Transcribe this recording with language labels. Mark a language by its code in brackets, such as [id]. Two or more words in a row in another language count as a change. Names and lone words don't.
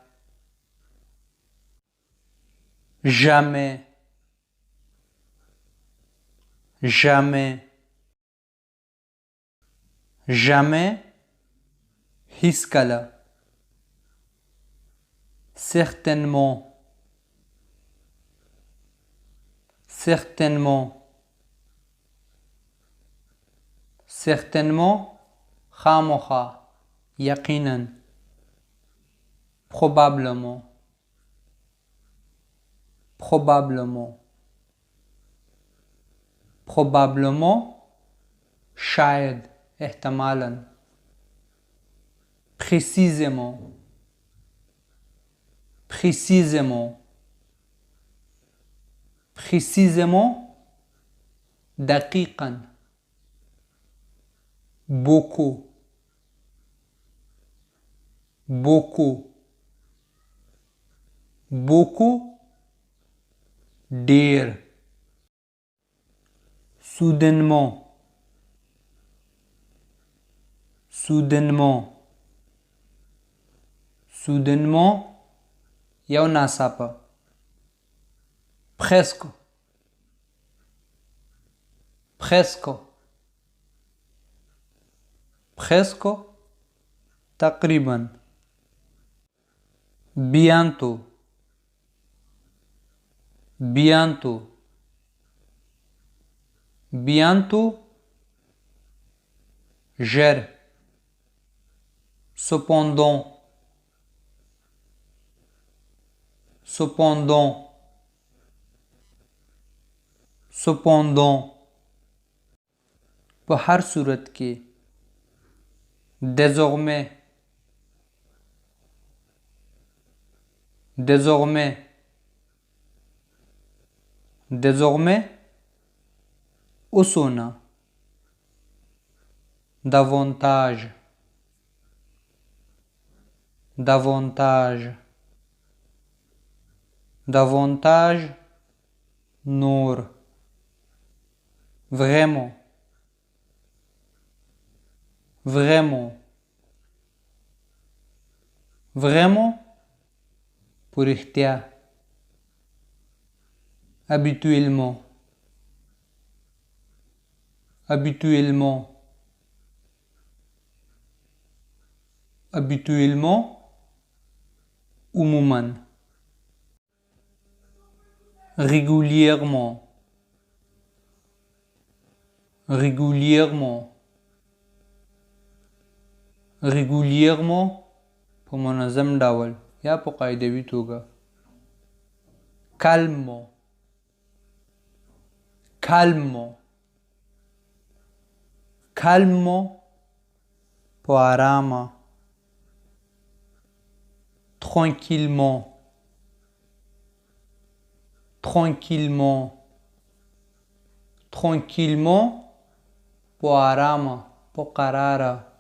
[fr] jamais jamais jamais هیڅکله. certainement certainement certainement [ps] خامخا، یقینا. [fr] probablement probablement probablement [ps] شاید، احتمالا. [fr] précisément précisément précisément دقیقا. beaucoup beaucoup beaucoup ډیر. soudainement soudainement soudainement [ps] یو ناڅاپه. [fr] presque presque presque تقریبا. bientôt bientôt bientôt ژر. cependant cependant cependant [ps] په هر صورت کې. [fr] désormais désormais désormais اوسونه. davantage davantage davantage نور. vraiment vraiment vraiment [ps] په رښتیا. [fr] habituellement habituellement habituellement عموما. régulièrement régulièrement régulièrement [ps] په منظم ډول یا په قاعدوي توګه. [fr] calmo calmo calmo [ps] په آرامه. [fr] tranquillement tranquillement tranquillement [ps] په آرامه په قراره.